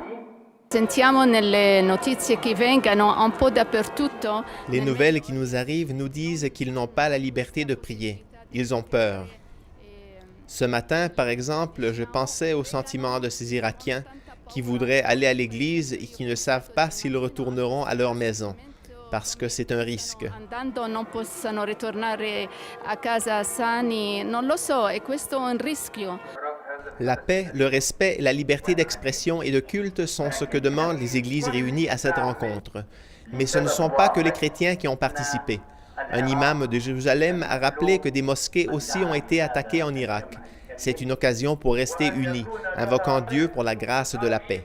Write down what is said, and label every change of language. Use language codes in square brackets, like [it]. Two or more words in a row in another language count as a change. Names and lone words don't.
[fr] Les nouvelles qui nous arrivent nous disent qu'ils n'ont pas la liberté de prier. Ils ont peur. Ce matin, par exemple, je pensais au sentiment de ces Irakiens qui voudraient aller à l'église et qui ne savent pas s'ils retourneront à leur maison. parce que c'est un risque. [it] Andando non possano ritornare a casa sani, non lo so, e questo è un rischio. [fr] La paix, le respect et la liberté d'expression et de culte sont ce que demandent les églises réunies à cette rencontre. Mais ce ne sont pas que les chrétiens qui ont participé. Un imam de Jérusalem a rappelé que des mosquées aussi ont été attaquées en Irak. C'est une occasion pour rester unis, invoquant Dieu pour la grâce de la paix.